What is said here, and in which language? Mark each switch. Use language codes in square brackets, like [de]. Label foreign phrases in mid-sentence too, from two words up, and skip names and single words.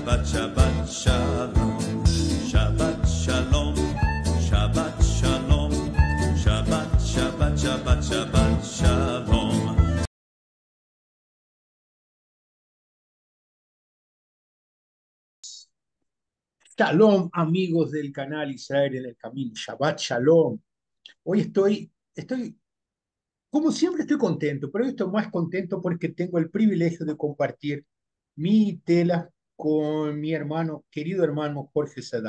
[he] שבת שלום, שבת שלום, שבת שלום, שבת, שבת, שבת, שבת שלום. [es] Shalom, amigos del canal Israel en el Camino. [he] שבת שלום. [es] Hoy como siempre, estoy contento, pero hoy estoy más contento porque tengo el privilegio de compartir mi tela con mi hermano, querido hermano Jorge Sadak.